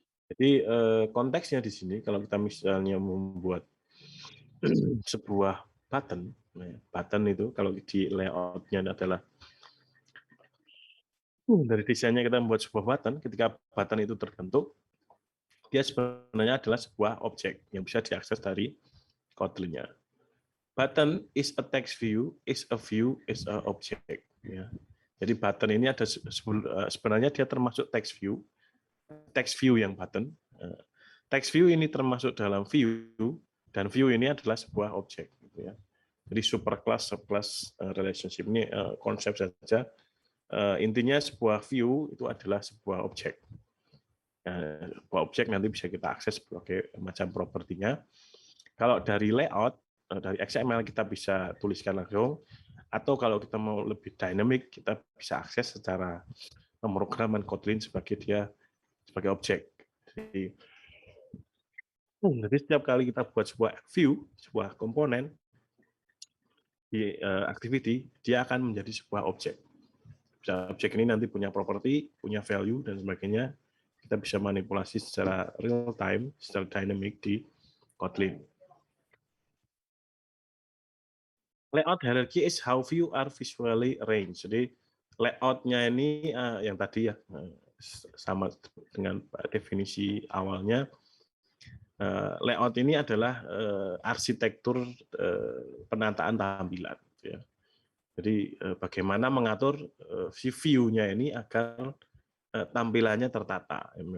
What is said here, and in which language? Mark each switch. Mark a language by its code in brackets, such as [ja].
[id] Jadi konteksnya di sini kalau kita misalnya membuat sebuah button, button itu kalau di layoutnya adalah dari desainnya kita membuat sebuah button, ketika button itu terbentuk, dia sebenarnya adalah sebuah objek yang bisa diakses dari Kotlin-nya. [en] Button is a text view, is a view, is a object. [id] Ya. Jadi button ini ada sebenarnya dia termasuk text view yang button. Text view ini termasuk dalam view, dan view ini adalah sebuah objek. Gitu ya. Jadi superclass, subclass relationship ini konsep saja. Intinya sebuah view itu adalah sebuah objek. Sebuah objek nanti bisa kita akses sebagai macam propertinya. Kalau dari layout, dari XML kita bisa tuliskan langsung, atau kalau kita mau lebih dynamic, kita bisa akses secara pemrograman Kotlin sebagai objek. Jadi setiap kali kita buat sebuah view, sebuah komponen di activity, dia akan menjadi sebuah objek. Objek ini nanti punya properti, punya value, dan sebagainya. Kita bisa manipulasi secara real time, secara dynamic di Kotlin. [en] Layout hierarchy is how view are visually arranged. [id] Jadi layout-nya ini yang tadi ya sama dengan definisi awalnya. Layout ini adalah arsitektur penataan tampilan. Ya. Jadi bagaimana mengatur si view-nya ini agar tampilannya tertata.